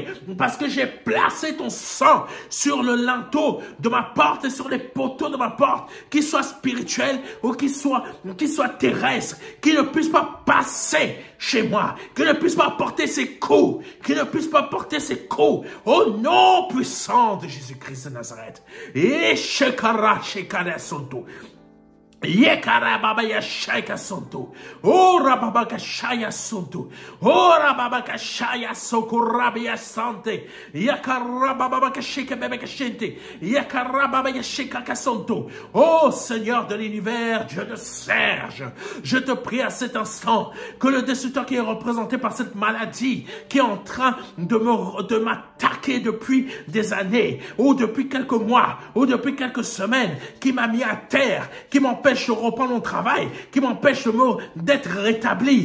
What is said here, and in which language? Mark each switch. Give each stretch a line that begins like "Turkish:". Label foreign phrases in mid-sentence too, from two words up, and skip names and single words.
French: Parce que j'ai placé ton sang sur le linteau de ma porte et sur les poteaux de ma porte, qu'ils soient spirituels ou qu'ils soient terrestres, qu'ils ne puissent pas passer chez moi, qu'ils ne puissent pas porter ses coups, qu'ils ne puissent pas porter ses coups, au nom puissant de Jésus-Christ de Nazareth. Et shekara shekara sonto. Yekara baba ya shaya sonto. Ora baba ka shaya sonto. Ora baba ka shaya sokorabi ya sante. Yakara baba ka shika bebe ka shente. Yakara baba ya shika ka sonto. Oh Seigneur de l'univers, Dieu de Serge, je te prie à cet instant que le destructeur qui est représenté par cette maladie, qui est en train de m'attaquer depuis des années, ou depuis quelques mois, ou depuis quelques semaines, qui m'a mis à terre, qui m'empêche de reprendre mon travail, qui m'empêche d'être rétabli.